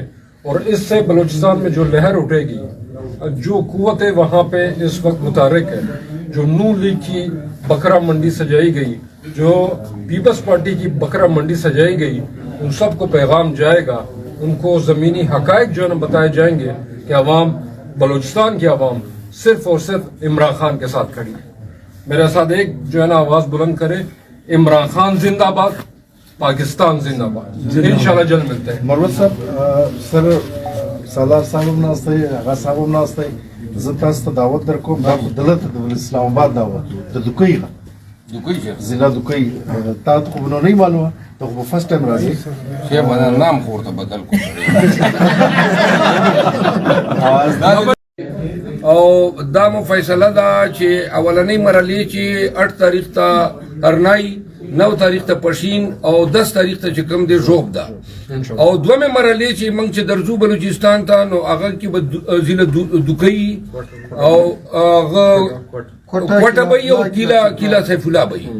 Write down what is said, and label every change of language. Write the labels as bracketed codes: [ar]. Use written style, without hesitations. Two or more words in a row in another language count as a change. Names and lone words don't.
[ur] اور اس سے بلوچستان میں جو لہر اٹھے گی, جو قوتیں وہاں پہ اس وقت متحرک ہے, جو نون لیگ کی بکرا منڈی سجائی گئی, جو پیپلز پارٹی کی بکرا منڈی سجائی گئی, ان سب کو پیغام جائے گا. ان کو زمینی حقائق جو ہے نا بتائے جائیں گے کہ عوام, بلوچستان کی عوام صرف اور صرف عمران خان کے ساتھ کھڑی ہے. میرے ساتھ ایک جو ہے نا آواز بلند کرے, عمران خان زندہ باد, پاکستان زندہ باد. انشاءاللہ جلد ملتے ہیں. [ps] مروت صاحب, سر سالار صاحب ناسته, هغه صاحب ناسته, زه تاسو ته دعوت درکوم دلته د اسلام آباد دعوت د دوکۍ ضلع دوکۍ. تا ته خو نه معلومه, ته خو [en] first time [ps] راځي. شیخ باندې نام خو ورته بدل کړو. او دا مو فیصله ده چې اولنۍ مرحلې چې 8 تاریخ ته ارنای, 9 تاریخ ته پشین او 10 تاریخ ته چې کوم دی ژوب ده, او دومره مرحلې چې موږ چې درځو بلوچستان ته نو هغه کې به ضلع دوکۍ او هغه کوټه به وي او کیلا سیف الله به وي.